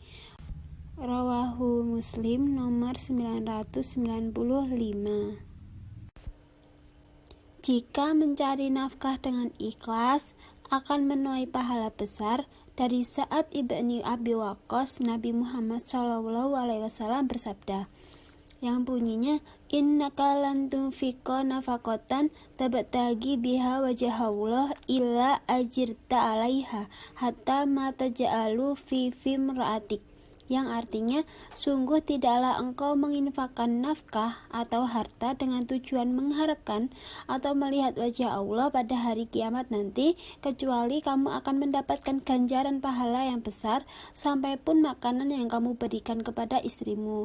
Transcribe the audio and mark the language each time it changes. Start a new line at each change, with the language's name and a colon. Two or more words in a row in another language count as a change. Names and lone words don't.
Indonesian: Rawahu Muslim nomor 995. Jika mencari nafkah dengan ikhlas, akan menuai pahala besar. Dari Sa'ad ibni Abi Waqqas, Nabi Muhammad SAW bersabda, yang bunyinya,
Arabic: إنك لن تنفق نفقة تبتغي بها وجه الله إلا أجرت عليها حتى ما تجعل في في امرأتك,
Indonesian: yang artinya, sungguh tidaklah engkau menginfakkan nafkah atau harta dengan tujuan mengharapkan atau melihat wajah Allah pada hari kiamat nanti, kecuali kamu akan mendapatkan ganjaran pahala yang besar, sampai pun makanan yang kamu berikan kepada istrimu.